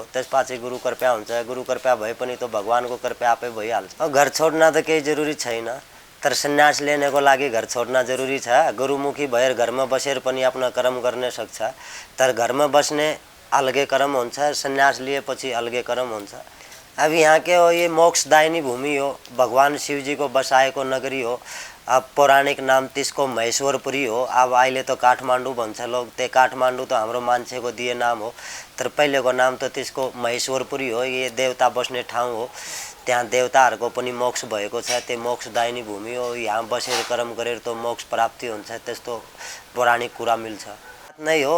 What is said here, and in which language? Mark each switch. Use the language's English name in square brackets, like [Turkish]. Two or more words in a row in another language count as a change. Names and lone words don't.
[Nepali] त्यसपछि गुरु कृपा हुन्छ। गुरु कृपा भए पनि त भगवानको कृपा आफै भइहाल्छ। अब घर छोड्न त केही जरुरी छैन, तर सन्यास लिनेको लागि घर छोड्न जरुरी छ। गुरुमुखी भएर घरमा बसेर पनि आफ्नो कर्म गर्न सक्छ, तर घरमा बस्ने अलगै कर्म हुन्छ, सन्यास लिएपछि अलगै कर्म हुन्छ। अब यहाँ के हो, ये मोक्षदायिनी भूमि हो, भगवान शिव जी को बसाएको नगरी हो। अब पौराणिक नाम त्यसको महेश्वरपुरी हो। अब अहिले त काठमाडौँ भन्छ लोग, त्यो काठमाडौँ त हाम्रो मान्छेको दिए नाम हो, तर पहिलेको नाम त त्यसको महेश्वरपुरी हो। ये देवता बस्ने ठाउँ हो, त्यहाँ देवताहरूको पनि मोक्ष भएको छ। त्यो मोक्षदायिनी भूमि हो। यहाँ बसेर कर्म गरेर त मोक्ष प्राप्ति हुन्छ, त्यस्तो पौराणिक कुरा मिल्छ नै हो।